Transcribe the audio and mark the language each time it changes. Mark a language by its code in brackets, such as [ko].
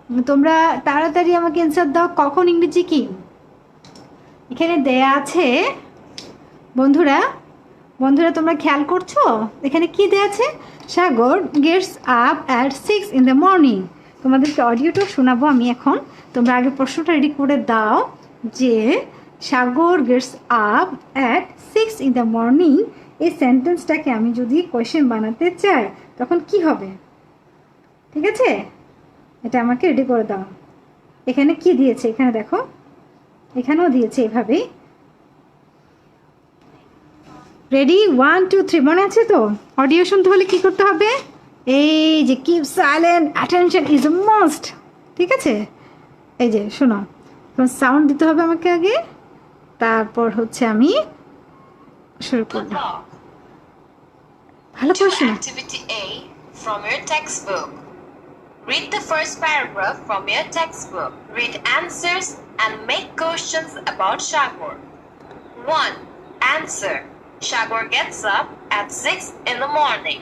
[bn] তোমরা তাড়াতাড়ি আমাকে অ্যান্সার দাও, কখন ইংরেজি কি? এখানে দেয়া আছে বন্ধুরা, তোমরা খেয়াল করছো এখানে কি দেয়া আছে? [en] Sagar gets up at 6 in the morning। [bn] তোমাদেরকে অডিওটাও শোনাবো আমি এখন। তোমরা আগে প্রশ্নটা রেডি করে দাও যে [en] Sagar gets up at 6 in the morning, [bn] এই সেন্টেন্সটাকে আমি যদি কোয়েশ্চেন বানাতে চাই তখন কি হবে? ঠিক আছে, এটা আমাকে রেডি করে দাও। এখানে কি দিয়েছে? এখানে দেখো, এখানেও দিয়েছে এভাবেই। রেডি? 1 2 3। মনে আছে তো? অডিও শুনতে হলে কি করতে হবে? এই যে [en] Keep silent, attention is a must. [bn] ঠিক আছে, এই যে শোনো, সাউন্ড দিতে হবে আমাকে আগে, তারপর হচ্ছে আমি শুরু করব। ভালো করে শোনো। [en] Activity A from your textbook. Read the first paragraph from your textbook. Read answers and make questions about Shagor. 1. Answer. Shagor gets up at 6 in the morning.